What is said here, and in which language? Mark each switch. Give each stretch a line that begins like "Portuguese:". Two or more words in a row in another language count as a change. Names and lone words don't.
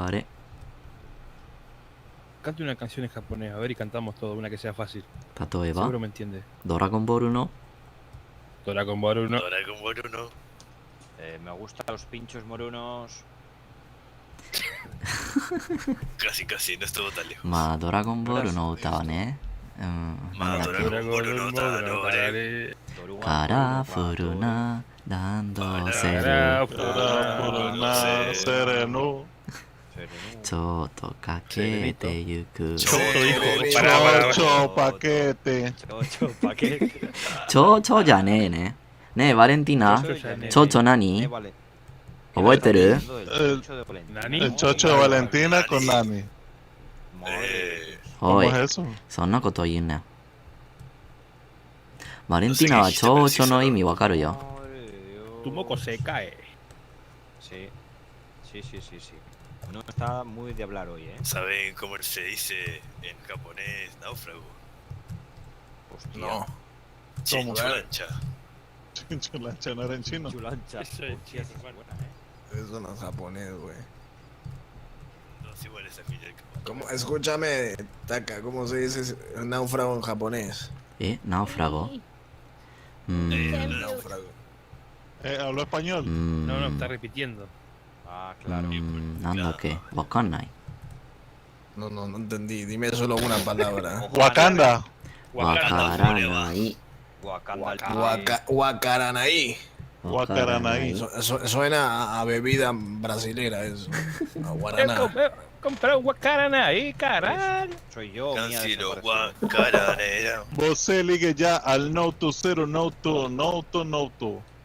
Spanish: Cante una canción en japonés, a ver, y cantamos todo, una que sea fácil. Tatoeba. Seguro me entiende. Dragon Ball 1. Dragon Ball 1. Dragon Ball 1. Me gustan los pinchos morunos. Casi, no estuvo tan lejos.
Japanese: まあ、ドラゴンボールの歌はね、なんだっけ。カラフルなランドセル。ちょっとかけてゆく。ちょパケテ。ちょじゃねえね。ねえ、バレンティナ。ちょ何覚えてる？
Spanish: El chocho de Valentina con Nani. ¿Cómo es eso? そんなこと言うな。バレンティナはちょの意味わかるよ。 Tu moco se cae. Sí. No está muy de hablar hoy, ¿eh? ¿Saben cómo se dice en japonés náufrago? Hostia. No. Chinchulancha. Chinchulancha, ¿no era en chino? Chulancha. Eso es chino, bueno. Eso no es japonés, güey. No, es igual esa fila. Escúchame, Taka, ¿cómo se dice náufrago en japonés? Náufrago. Náufrago. ¿Habló español? No, está repitiendo. Ah, claro.
Japanese: なんだっけわかんない。
Spanish: No entendí. Dime solo una palabra. Wakanda.
Japanese: わからない。
Spanish: Guacaranaí. Guacaranaí. Suena a bebida brasilera eso. A guaraná. Compré un guacaranaí, caralho. Soy yo, Cancino, guacaranera. Você ligue ya al Noto 0 Noto.